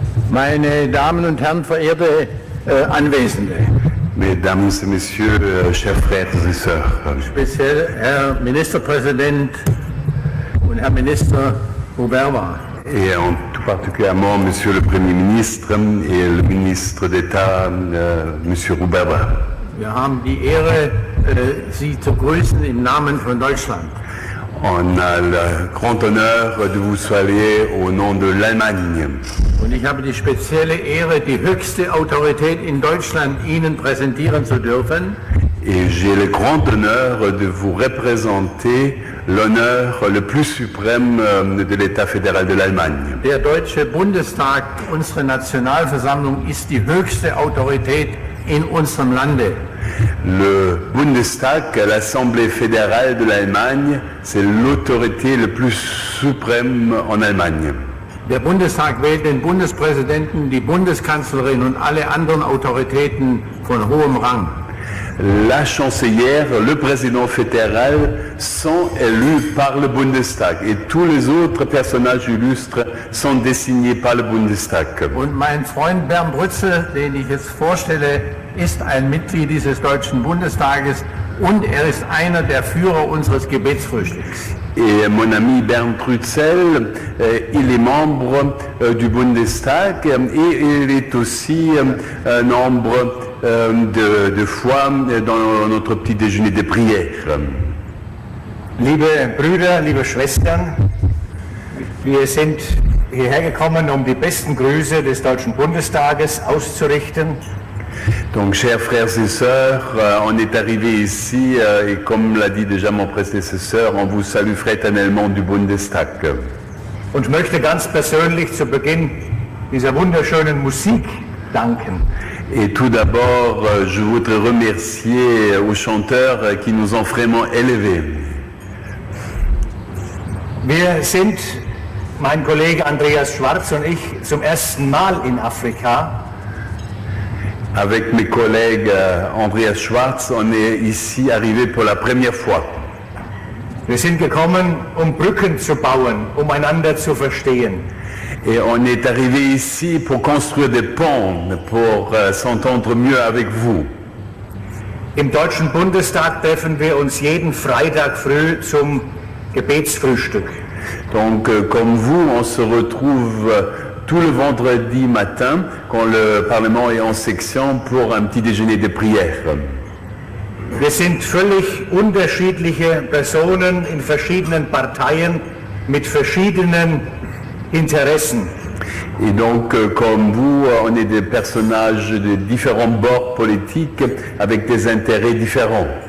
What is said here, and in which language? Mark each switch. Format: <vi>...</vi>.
<de>Meine Damen und Herren, verehrte Anwesende,</de> <fr>Mesdames et Messieurs, chers frères et sœurs,</fr> <de>speziell Herr Ministerpräsident und Herr Minister Ruberwa.</de> <fr>et en tout particulièrement Monsieur le Premier ministre et le ministre d'État, Monsieur Ruberwa.</fr> <de>Wir haben die Ehre, Sie zu grüßen im Namen von Deutschland.</de> <fr>On a le grand honneur de vous saluer au nom de l'Allemagne.</fr> <de>Und ich habe die spezielle Ehre, die höchste Autorität in Deutschland Ihnen präsentieren zu dürfen.</de> <fr>Et j'ai le grand honneur de vous représenter l'honneur le plus suprême de l'État fédéral de l'Allemagne.</fr> <de>Der Deutsche Bundestag, unsere Nationalversammlung, ist die höchste Autorität in unserem Lande.</de> <fr>Le Bundestag, l'Assemblée fédérale de l'Allemagne, c'est l'autorité la plus suprême en Allemagne.</fr> <de>Der Bundestag wählt den Bundespräsidenten, die Bundeskanzlerin und alle anderen Autoritäten von hohem Rang.</de> <fr>La chancelière, le président fédéral sont élus par le Bundestag et tous les autres personnages illustres sont désignés par le Bundestag.</fr> <de>Und mein Freund Bernd Rützel, den ich jetzt vorstelle, ist ein Mitglied dieses Deutschen Bundestages und er ist einer der Führer unseres Gebetsfrühstücks.</de> <fr>Et mon ami Bernd Rützel, il est membre du Bundestag et il est aussi membre de foi dans notre petit déjeuner de prière.</fr> <de>Liebe Brüder, liebe Schwestern, wir sind hierher gekommen, um die besten Grüße des Deutschen Bundestages auszurichten.</de> <fr>Donc, chers frères et sœurs, on est arrivé ici et comme l'a dit déjà mon prédécesseur, on vous salue fraternellement du Bundestag.</fr> <de>Und möchte ganz persönlich zu Beginn dieser wunderschönen Musik danken.</de> <fr>Et tout d'abord, je voudrais remercier aux chanteurs qui nous ont vraiment élevés.</fr> <de>Wir sind, mein Kollege Andreas Schwarz und ich, zum ersten Mal in Afrika.</de> <fr>Avec mes collègues Andreas Schwarz, on est ici arrivé pour la première fois.</fr> <de>Wir sind gekommen, um Brücken zu bauen, um einander zu verstehen.</de> <fr>Et on est arrivé ici pour construire des ponts, pour s'entendre mieux avec vous.</fr> <de>Im Deutschen Bundestag treffen wir uns jeden Freitag früh zum Gebetsfrühstück.</de> <fr>Donc, comme vous, on se retrouve tout le vendredi matin, quand le Parlement est en section, pour un petit déjeuner de prière.</fr> <de>Wir sind völlig unterschiedliche Personen in verschiedenen Parteien mit verschiedenen Interessen.</de> <fr>Et donc, comme vous, on est des personnages de différents bords politiques avec des intérêts différents.</fr>